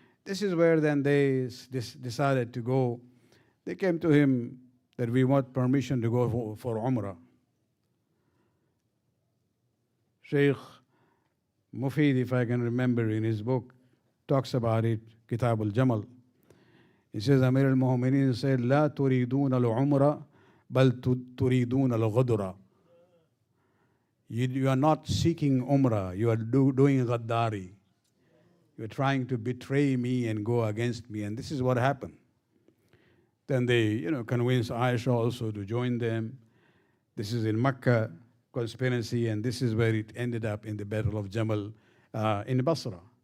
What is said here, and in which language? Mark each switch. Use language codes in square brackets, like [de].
[en] This is where then they decided to go. They came to him that we want permission to go for Umrah. Sheikh Mufid, if I can remember, in his book, talks about it, Kitab al-Jamal. He says, Amir al-Mu'minin said, [ar] لا تريدون العمرة بل تريدون الغدرة. [en] You are not seeking Umrah, you are doing Ghaddari. You are trying to betray me and go against me, and this is what happened. Then they, convinced Aisha also to join them. This is in Mecca conspiracy, and this is where it ended up in the Battle of Jamal in Basra.